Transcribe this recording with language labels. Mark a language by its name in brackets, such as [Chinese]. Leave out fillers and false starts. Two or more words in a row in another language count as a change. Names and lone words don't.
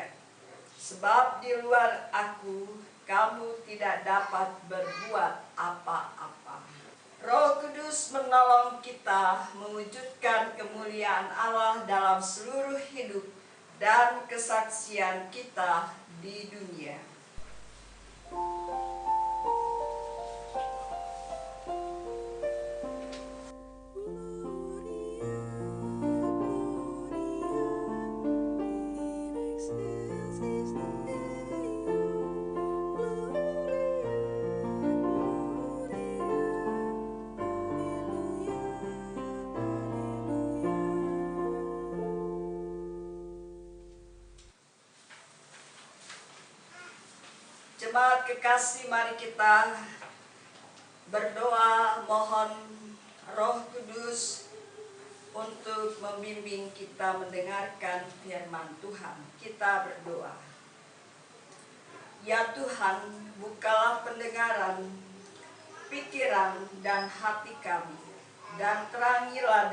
[Indonesian] Sebab di luar aku, kamu tidak dapat berbuat apa-apa. Roh Kudus menolong kita mewujudkan kemuliaan Allah dalam seluruh hidup dan kesaksian kita di dunia. [Latin] Gloria, Gloria, in excelsis Deo. Gloria, Gloria, Alleluia, Alleluia. [Indonesian] Jemaat kekasih, mari kita berdoa mohon Roh Kudus untuk membimbing kita mendengarkan firman Tuhan. Kita berdoa. Ya Tuhan, bukalah pendengaran, pikiran dan hati kami, dan terangilah